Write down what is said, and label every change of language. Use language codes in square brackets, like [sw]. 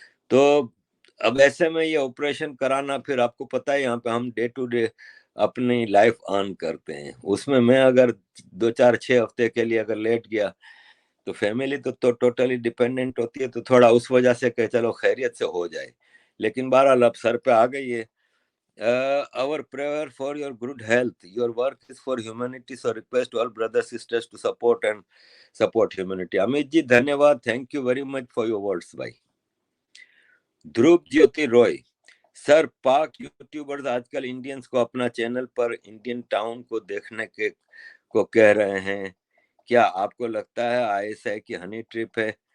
[hi] तो अब ऐसे में ये ऑपरेशन कराना, फिर आपको पता है यहाँ पे हम डे टू डे अपनी लाइफ ऑन करते हैं, उसमें मैं अगर 2 4 6 हफ्ते के लिए अगर लेट गया तो फैमिली तो टोटली डिपेंडेंट होती है. तो थोड़ा उस वजह से कि चलो खैरियत से हो जाए, लेकिन बहरहाल अब सर पे आ गई है. [en] our prayer for your good health. Your work is for humanity, so request all brothers sisters to support humanity. [hi] Amit ji धन्यवाद, [en] thank you very much for your words [hi] भाई. ध्रुव ज्योति रॉय सर, पाक यूट्यूबर्स आजकल इंडियंस को अपना चैनल पर इंडियन टाउन को देखने के को कह रहे हैं, क्या आपको लगता है आईएसआई की हनी ट्रिप है?